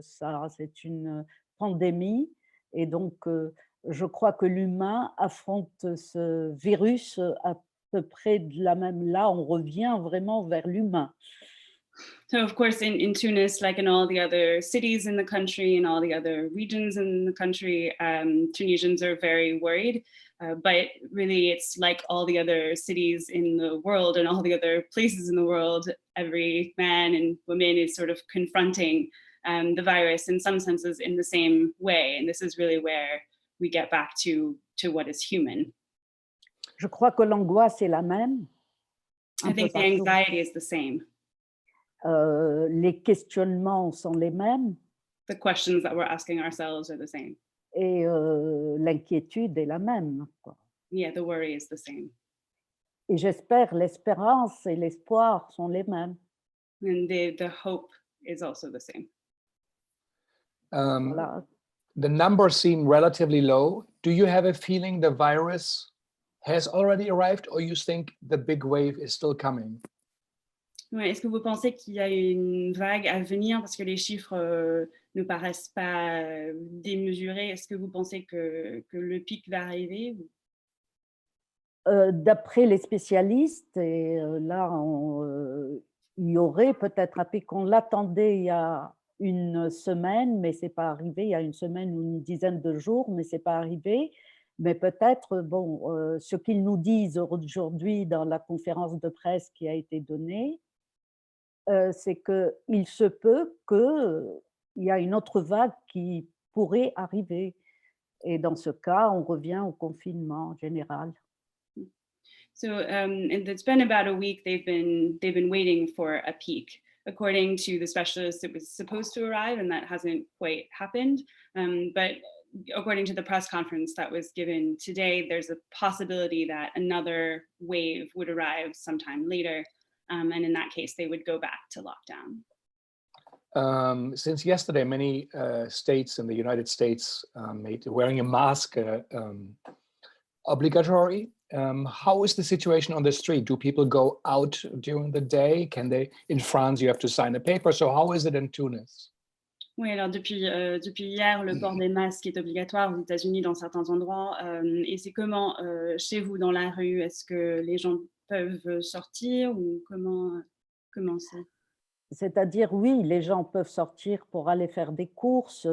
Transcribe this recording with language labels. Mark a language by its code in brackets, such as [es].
[fr] Ça, c'est une pandémie, et donc je crois que l'humain affronte ce virus à peu près de la même. Là, on revient vraiment vers l'humain. [en] So of course, in Tunis, like in all the other cities in the country and all the other regions in the country, Tunisians are very worried. But really, it's like all the other cities in the world and all the other places in the world. Every man and woman is sort of confronting the virus in some senses in the same way. And this is really where we get back to what is human. [fr] Je crois que l'angoisse est la même. [en] I think the anxiety is the same. [fr] Les questionnements sont les mêmes. [en] The questions that we're asking ourselves are the same. [fr] Et l'inquiétude est la même, quoi. [en] Yeah, the worry is the same. [fr] Et j'espère l'espérance et l'espoir sont les mêmes. [en] And the hope is also the same. [fr] Voilà. [en] The numbers seem relatively low. Do you have a feeling the virus has already arrived, or you think the big wave is still coming? [fr] Ouais, est-ce que vous pensez qu'il y a une vague à venir parce que les chiffres ne paraissent pas démesurés? Est-ce que vous pensez que le pic va arriver? D'après les spécialistes, et là, il y aurait peut-être un pic. On l'attendait il y a une semaine, mais ce n'est pas arrivé. Il y a une semaine ou une dizaine de jours, mais ce n'est pas arrivé. Mais peut-être, bon, ce qu'ils nous disent aujourd'hui dans la conférence de presse qui a été donnée, c'est qu'il se peut qu'il y a une autre vague qui pourrait arriver. Et dans ce cas, on revient au confinement général. [en] So and it's been about a week. They've been waiting for a peak. According to the specialists, it was supposed to arrive, and that hasn't quite happened. But according to the press conference that was given today, there's a possibility that another wave would arrive sometime later. And in that case, they would go back to lockdown. Since yesterday, many states in the United States made wearing a mask obligatory. How is the situation on the street? Do people go out during the day? Can they? In France, you have to sign a paper. So how is it in Tunis? [fr] Oui, alors depuis hier, le port des masques est obligatoire aux États-Unis dans certains endroits. Et c'est comment chez vous dans la rue? Est-ce que les gens peuvent sortir ou comment c'est? C'est-à-dire, oui, les gens peuvent sortir pour aller faire des courses.